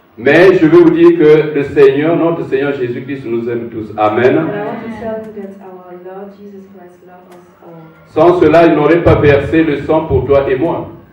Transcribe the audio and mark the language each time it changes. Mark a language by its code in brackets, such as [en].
[fr] Mais je veux vous dire que le Seigneur, notre Seigneur Jésus-Christ nous aime tous. Amen. [en] And I want to tell you that our Lord Jesus Christ loves us all. [fr] Sans cela, il n'aurait pas versé le sang pour toi et moi.